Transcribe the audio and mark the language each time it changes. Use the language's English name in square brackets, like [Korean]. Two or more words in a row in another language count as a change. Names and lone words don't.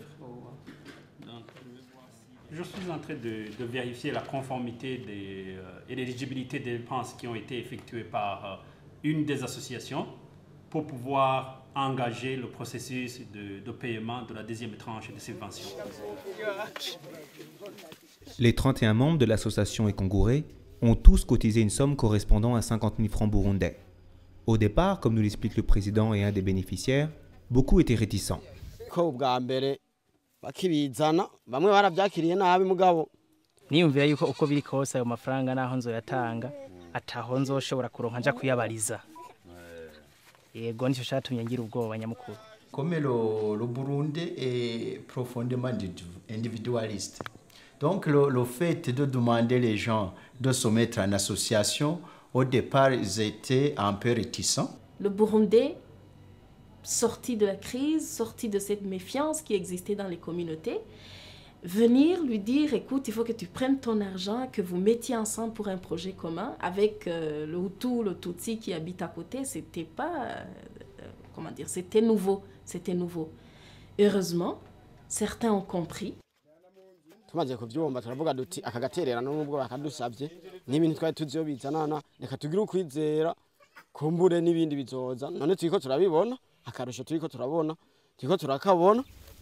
[French] Donc, je suis en train de vérifier la conformité et l'éligibilité des dépenses qui ont été effectuées par une des associations pour pouvoir engager le processus de paiement de la deuxième tranche de subvention. Les 31 membres de l'association Ekongouré ont tous cotisé une somme correspondant à 50 000 francs burundais. Au départ, comme nous l'explique le président et un des bénéficiaires, beaucoup étaient réticents. [Rundi] Niyumvira yuko uko biri kose ayo mafaranga naho nzoyatanga ataho nzoshobora kuronka nja kuyabariza. Yego nicyo cyatumye ngira ubwoba nyamukuru. [French] Comme le Burundi est profondément individualiste. Donc le fait de demander les gens de se mettre en association, au départ, ils étaient un peu réticents. Le Burundi, sorti de la crise, sorti de cette méfiance qui existait dans les communautés, venir lui dire, écoute, il faut que tu prennes ton argent, que vous mettiez ensemble pour un projet commun, avec le Hutu, le Tutsi qui habite à côté, c'était pas, comment dire, c'était nouveau, Heureusement, certains ont compris. [Rundi] Tumaze kuvyumva turavuga duti akagaterera n'ubwo bakadusabye n'ibintu twari tuzobizanana reka tugire ukwizera kumbure n'ibindi bizoza none turiko turabibona akarusho turiko turabona turiko turakabona